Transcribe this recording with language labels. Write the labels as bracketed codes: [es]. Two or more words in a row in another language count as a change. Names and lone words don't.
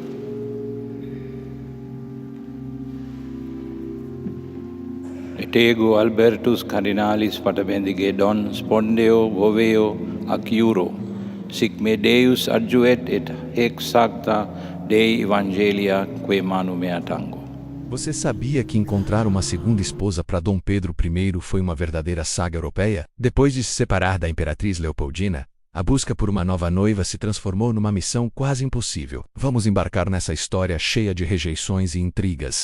[la] Et ego Albertus Cardinalis Pater Bendigedon, spondeo voveo ac juro, sic me Deus adjuvet et hic sancta Dei Evangelia, que manum mea tango. [pt] Você sabia que encontrar uma segunda esposa para Dom Pedro I foi uma verdadeira saga europeia? Depois de se separar da Imperatriz Leopoldina, a busca por uma nova noiva se transformou numa missão quase impossível. Vamos embarcar nessa história cheia de rejeições e intrigas.